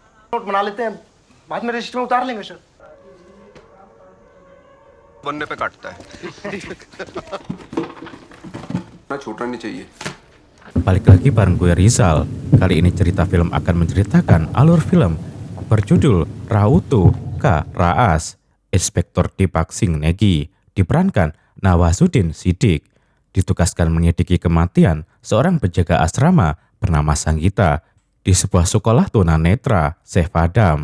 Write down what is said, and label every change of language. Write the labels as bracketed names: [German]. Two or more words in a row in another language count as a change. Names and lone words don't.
[Hindi] नोट बना लेते हैं, बाद में रजिस्टर में उतार लेंगे सर। बनने पे काटता है। छोटा नहीं चाहिए. [Indonesian] Balik lagi bareng gue Rizal. Kali ini cerita film akan menceritakan alur film berjudul Rautu K. Raas. Inspektur Deepak Singh Negi diperankan Nawazuddin Siddiq, ditugaskan menyelidiki kematian seorang penjaga asrama bernama Sanggita di sebuah sekolah tunanetra Sevadam.